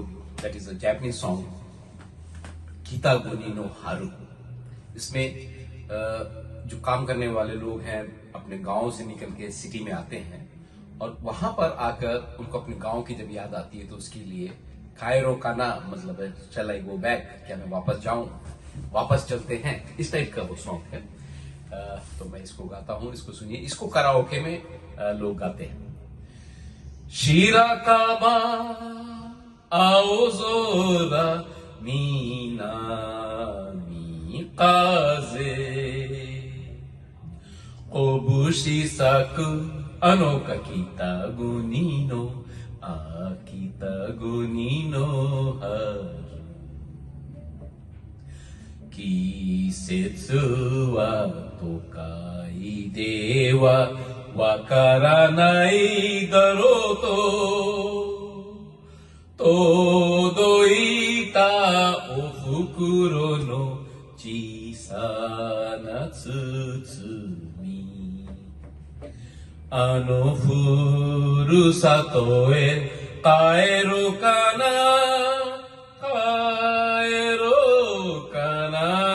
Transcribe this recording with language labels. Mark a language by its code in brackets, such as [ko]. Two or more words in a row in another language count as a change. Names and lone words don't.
[en] That is a Japanese song, Kitaguni no Haru. [hi] इसमें जो काम करने वाले लोग हैं अपने गांव से निकल के सिटी में आते हैं और वहां पर आकर उनको अपने गांव की जब याद आती है तो उसके लिए [ja] 帰ろかな [hi] मतलब है चल [en] I go back, [hi] क्या मैं वापस जाऊं, वापस चलते हैं, इस टाइप का वो सॉन्ग है। तो मैं इसको गाता हूं, इसको सुनिए। इसको कराओके में लोग गाते हैं। [ja] 白樺 青空 南風 こぶし 咲く あの 丘 北国 のあ北国 の 春季節 は 都会 で は わからない だろう と届いた お ふくろ の 小さな 包み あの 故郷 へ 帰る かな 帰る かな.